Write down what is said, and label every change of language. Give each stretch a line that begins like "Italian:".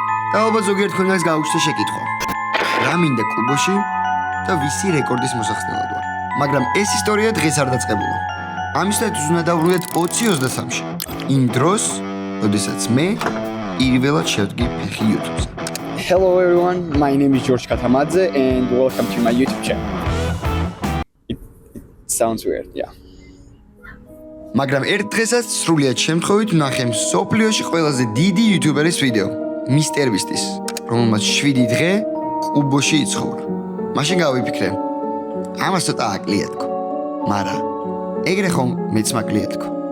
Georgian: და ალბათ ზოგიერთ თქვენს გაუჩნდა შეკითხვა. რა მინდა კუბოში? და ვისი რეკორდის მოსახსნელად ვარ. მაგრამ ეს ისტორია დღეს არ დაწყებულა. ამისათვის უნდა დავბრუნდეთ 2023-ში. იმ დროს, როდესაც მე პირველად შევდგი ფეხი YouTube-ზე.
English: Hello everyone, my name is George Katamadze and welcome to my YouTube channel. It sounds weird, yeah.
Georgian: მაგრამ ერთ დღესაც სრულიად შემთხვევით ვნახე მსოფლიოში ყველაზე დიდი YouTuber-ის ვიდეო, Mr. Beast-ის, რომელმაც 7 დღე კუბოში იცხოვრა. მაშინ გავიფიქრე, ამას ცოტა აკლია თქო. მაგრამ ეგრე ხომ მეც მაკლია თქო.